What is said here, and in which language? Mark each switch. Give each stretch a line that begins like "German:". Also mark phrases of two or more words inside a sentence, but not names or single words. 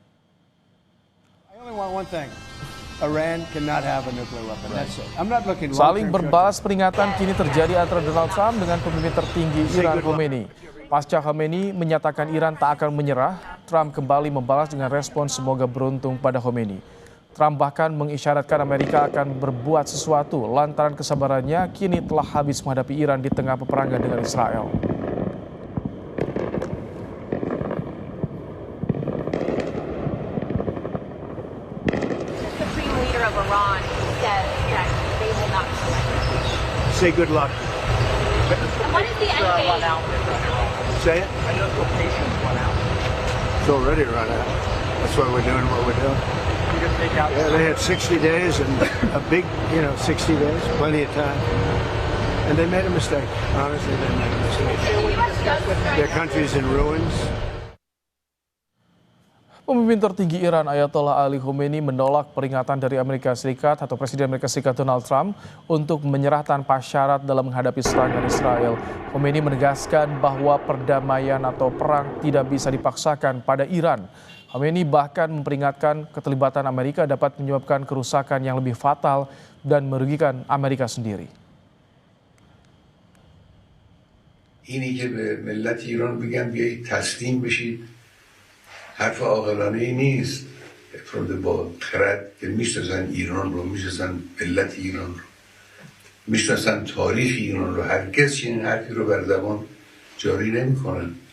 Indonesian: Saling berbalas peringatan kini terjadi antara Donald Trump dengan pemimpin tertinggi Iran Khomeini. Pasca Khomeini menyatakan Iran tak akan menyerah, Trump kembali membalas dengan respon semoga beruntung pada Khomeini. Trump bahkan mengisyaratkan Amerika akan berbuat sesuatu lantaran kesabarannya kini telah habis menghadapi Iran di tengah peperangan dengan Israel.
English: Supreme leader of Iran said that they will not surrender. Say good luck. And what is the end game? Say it. I know the patience run out. It's already run out. That's why we're doing what we're doing. Yeah, they had 60 days and a big, 60 days, plenty of time. And they made a mistake. Honestly, they made a mistake. Their country's in ruins.
Indonesian: Pemimpin tertinggi Iran Ayatollah Ali Khomeini menolak peringatan dari Amerika Serikat atau Presiden Amerika Serikat Donald Trump untuk menyerah tanpa syarat dalam menghadapi serangan Israel. Khomeini menegaskan bahwa perdamaian atau perang tidak bisa dipaksakan pada Iran. Khomeini bahkan memperingatkan keterlibatan Amerika dapat menyebabkan kerusakan yang lebih fatal dan merugikan Amerika sendiri.
Persian: اینی که به ملت ایران بگم بیایید تسلیم بشید حرف عاقلانه ای نیست. افراد با خرد که میشناسن ایران رو، میشناسن ملت ایران رو، میشناسن تاریخ ایران رو، هرگز چنین حرفی رو بر زبان جاری نمیکنن.